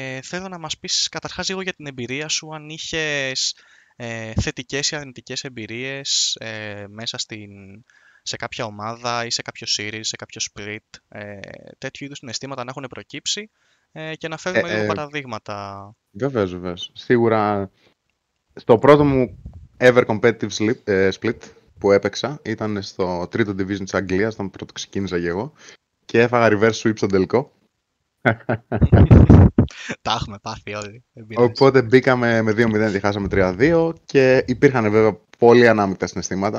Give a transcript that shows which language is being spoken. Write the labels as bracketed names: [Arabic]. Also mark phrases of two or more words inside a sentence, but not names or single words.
[Greek] θέλω να μας πεις καταρχάς λίγο για την εμπειρία σου, αν είχες θετικές ή αρνητικές εμπειρίες μέσα σε κάποια ομάδα ή σε κάποιο series, σε κάποιο split, τέτοιου είδους συναισθήματα να έχουν προκύψει, και να Ε, φέρουμε λίγο ε, παραδείγματα. Βεβαίως, βεβαίως. Σίγουρα, στο πρώτο μου [English] ever competitive split [Greek] που έπαιξα, ήταν στο τρίτο division της Αγγλίας, όταν πρώτο ξεκίνησα και εγώ, και έφαγα [English] reverse sweep [Greek] στον τελικό. Τα έχουμε πάθει όλοι, δεν πειράζει. Οπότε μπήκαμε με 2-0 και χάσαμε 3-2 και υπήρχαν βέβαια πολύ ανάμεικτα συναισθήματα.